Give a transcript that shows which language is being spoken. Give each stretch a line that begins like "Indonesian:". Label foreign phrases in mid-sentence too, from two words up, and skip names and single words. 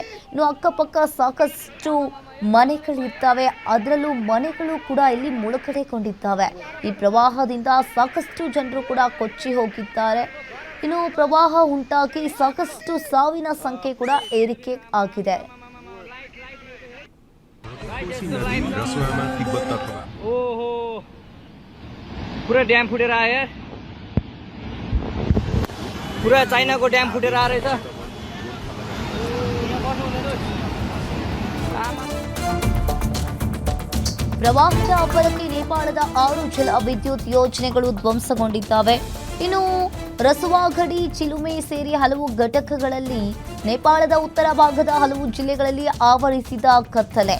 Kannada: ಇನ್ನು ಅಕ್ಕಪಕ್ಕ ಸಾಕಷ್ಟು ಮನೆಗಳಿರ್ತವೆ. ಅದರಲ್ಲೂ ಮನೆಗಳು ಕೂಡ ಇಲ್ಲಿ ಮುಳುಗಡೆಗೊಂಡಿದ್ದಾವೆ. ಈ ಪ್ರವಾಹದಿಂದ ಸಾಕಷ್ಟು ಜನರು ಕೂಡ ಕೊಚ್ಚಿ ಹೋಗಿದ್ದಾರೆ. ಇನ್ನು ಪ್ರವಾಹ ಉಂಟಾಗಿ ಸಾಕಷ್ಟು ಸಾವಿನ ಸಂಖ್ಯೆ ಕೂಡ ಏರಿಕೆ ಆಗಿದೆ.
Nepali: पूरा डैम फुटेर आयो यार. पूरा चाइनाको ड्याम फुटेर आ रहेछ.
Kannada: ಪ್ರವಾಹದ ಅಬ್ಬರಕ್ಕೆ ನೇಪಾಳದ 6 ಜಲ ವಿದ್ಯುತ್ ಯೋಜನೆಗಳು ಧ್ವಂಸಗೊಂಡಿದ್ದಾವೆ. ಇನ್ನು ರಸುವಾಗಡಿ, ಚಿಲುಮೆ ಸೇರಿ ಹಲವು ಘಟಕಗಳಲ್ಲಿ ನೇಪಾಳದ ಉತ್ತರ ಭಾಗದ ಹಲವು ಜಿಲ್ಲೆಗಳಲ್ಲಿ ಆವರಿಸಿದ ಕತ್ತಲೆ.